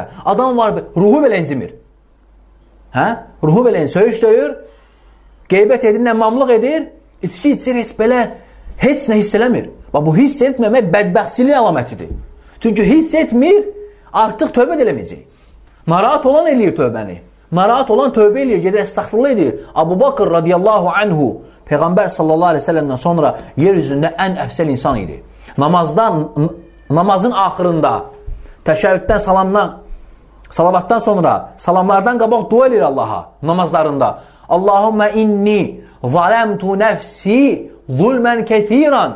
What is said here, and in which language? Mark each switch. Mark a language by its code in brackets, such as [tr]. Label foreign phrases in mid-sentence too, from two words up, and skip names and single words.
[az] Adam var, ruhu belə incimir. Ruhu belə söyüş döyür, qeybət edir, nəmmamlıq edir, içki içir, heç nə hiss eləmir. Bu hiss etməmək bədbəxtçiliyin əlamətidir. Çünki hiss etmir, artıq tövbə eləməyəcək. Narahat olan eləyir tövbəni. Narahat olan tövbə eləyir, gedir, əstəğfirullah edir. Abu Bakr [ar] رضي الله عنه, [az] Peyğəmbər [ar] صلى الله عليه وسلم [az] sonra yeryüzündə ən əfsəl insan idi. Namazın axırında, təşəhhüddən, salavatdan sonra, salamlardan qabaq dua edir Allaha namazlarında. [ar] اللهم إني ظلمت نفسي ظلما كثيرا.